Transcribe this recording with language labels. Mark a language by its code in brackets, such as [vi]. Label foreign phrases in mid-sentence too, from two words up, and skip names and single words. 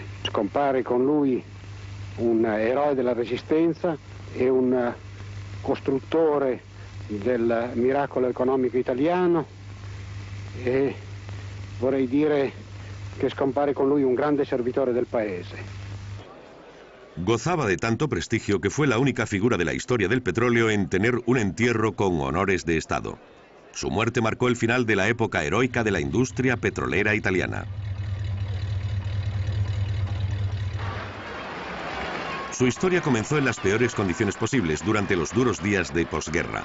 [it] Scompare con lui un eroe della Resistenza e un costruttore del miracolo economico italiano, e vorrei dire che scompare con lui un grande servitore del paese. [es] Gozaba de tanto prestigio que fue la única figura de la historia del petróleo en tener un entierro con honores de Estado. Su muerte marcó el final de la época heroica de la industria petrolera italiana. Su historia comenzó en las peores condiciones posibles durante los duros días de posguerra.